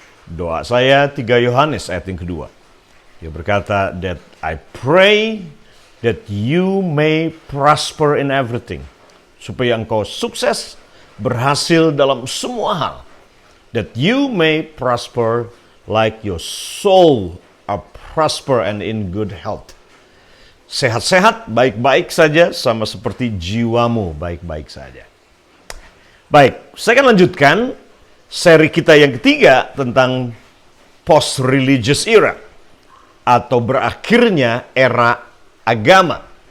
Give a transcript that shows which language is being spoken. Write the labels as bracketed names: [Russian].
[Indonesian] Doa saya 3 Yohanes ayat yang kedua. Dia berkata, [English] that I pray that you may prosper in everything. [Indonesian] Supaya engkau sukses, berhasil dalam semua hal. [English] That you may prosper like your soul are prosper and in good health. [Indonesian] Sehat-sehat, baik-baik saja, sama seperti jiwamu baik-baik saja. Baik, saya akan lanjutkan seri kita yang ketiga tentang post-religious era, atau berakhirnya era agama.